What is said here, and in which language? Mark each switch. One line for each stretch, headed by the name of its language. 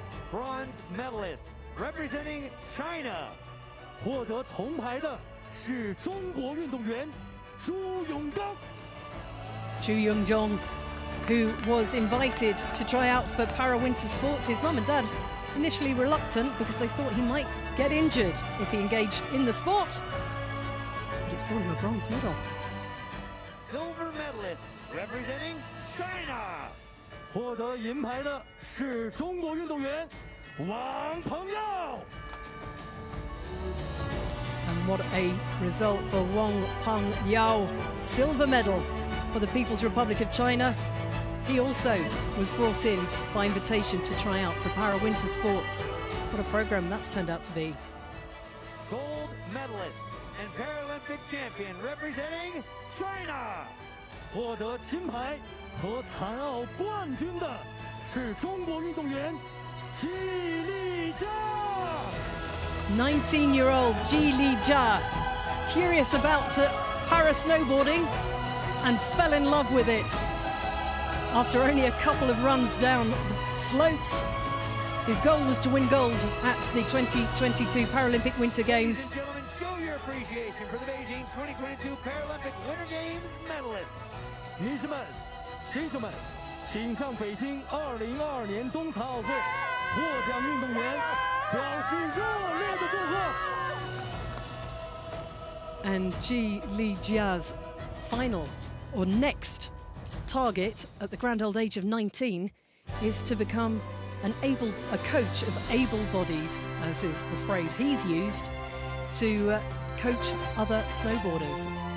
English: Bronze medalist representing China，
Chinese: 获得铜牌的是中国运动员朱永刚。
English: Zhu Yonggang, who was invited to try out for Para-Winter Sports. His mum and dad initially reluctant because they thought he might get injured if he engaged in the sport. But it's brought him a bronze medal. Silver medalist representing China，
Chinese: 获得银牌的是中国运动员王鹏耀。
English: And what a result for Wang Peng Yao. Silver medal for the People's Republic of China. He also was brought in by invitation to try out for Para-Winter Sports. What a program that's turned out to be. Gold medalist and Paralympic champion representing China.
Chinese: 获得金牌和残奥冠军的是中国运动员季丽佳。
English: 19-year-old Ji Lijia, curious about para-snowboarding and fell in love with it. After only a couple of runs down the slopes, his goal was to win gold at the 2022 Paralympic Winter Games. Ladies and gentlemen, show your appreciation for the Beijing 2022 Paralympic Winter Games medalists.
Chinese: 女士们、先生们，请向北京2022年冬残奥会获奖运动员表示热烈的祝贺。
English: And Ji Lijia's final or next target at the grand old age of 19 is to become a coach of able-bodied, as is the phrase he's used, to coach other snowboarders.